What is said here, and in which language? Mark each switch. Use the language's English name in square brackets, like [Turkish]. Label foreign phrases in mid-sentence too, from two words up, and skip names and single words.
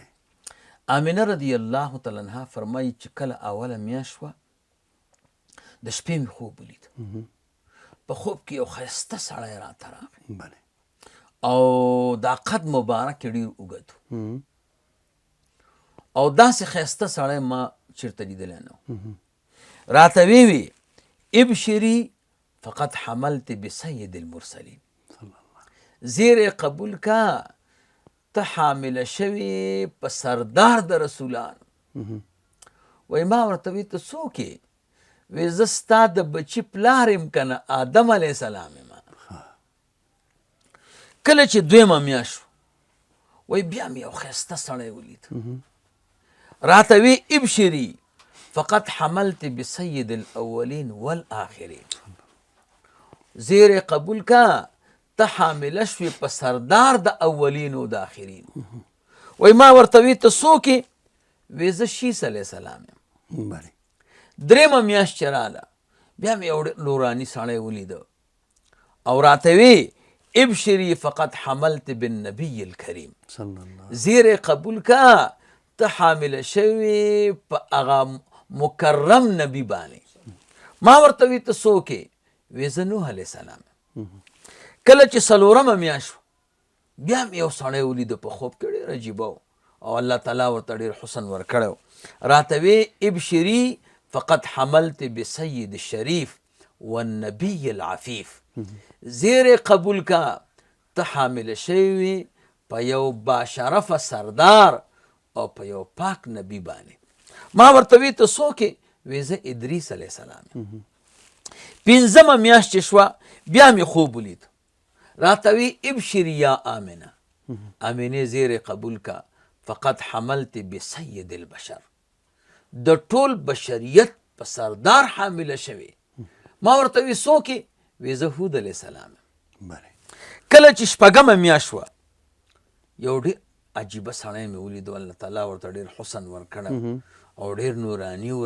[Pashto] امینه [Arabic] رضی الله تعالی عنها [Pashto] فرمایي چې کله اوله میاشت وه د شپې مې خوب ولید. په خوب کې یو ښایسته سړی راته راغی. بله او دا قد مبارک ډیر اوږد او داسې ښایسته سړی ما چېرته لیدلی نه و. راته ویې [Arabic] ابشري فقد حملت بسید المرسلین. [Pashto] زیر قبول کا ته حامله شوې په سردار د رسولانو. وایي ما ورته وی ته څوک یې؟ وایي زه ستا د بچي پلار یم که نه، آدم [Arabic] علیه السلام [Pashto] یم. کله چې دویمه میاشت شو، وایي بیا مې یو ښایسته سړی ولید، راته وی [Arabic] ابشري فقط حملت بسید الاولین والآخرین. [Pashto] زیر قبول کا ته حامله شوې په سردار د اولین او د آخرین. وایي ما ورته وی ته څوک یې؟ وایي زه شیس [Arabic] علیه السلام [Pashto] یم. درېیمه میاشت چې راله، بیا مې یو نوراني سړی ولیده او راته وی [Arabic] ابشري فقط حملت بالنبي الكريم. [Pashto] زیر قبول کا ته حامله شوې په هغه مکرم نبی باندې. ما ورته وی ته څوک یې؟ وی زه نوح [Arabic] علیه السلام. [Pashto] کله چې څلورمه میاشت شو، بیا مې یو سړی ولیده په خوب کې ډېر عجیبه و او الله تعالی ورته ډېر حسن ورکړی و. راته وی [Arabic] ابشري فقط حملت بسید الشریف والنبي العفیف. [Pashto] زیر قبول کا ته حامله شوې په یو باشرفه سردار او په یو پاک نبی باندې. ما ورته وی ته څوک یې؟ وی زه ادریس [Arabic] علیه السلام. [Pashto] پنځمه میاشت چې شوه، بیا مې خوب ولید، راته وی [Arabic] ابشري یا آمنه. [Pashto] آمنې زیر قبول کا [Arabic] فقط حملت بسید البشر. [Pashto] د ټول بشریت په سردار حامله شوې. ما ورته وی څوک یې؟ وی زه هود [Arabic] علیه السلام. [Pashto] کله چې شپږمه میاشت شوه، یو ډېر عجیبه سړی مې ولید، الله تعالی ورته ډېر حسن ورکړی او ډېر نوراني و.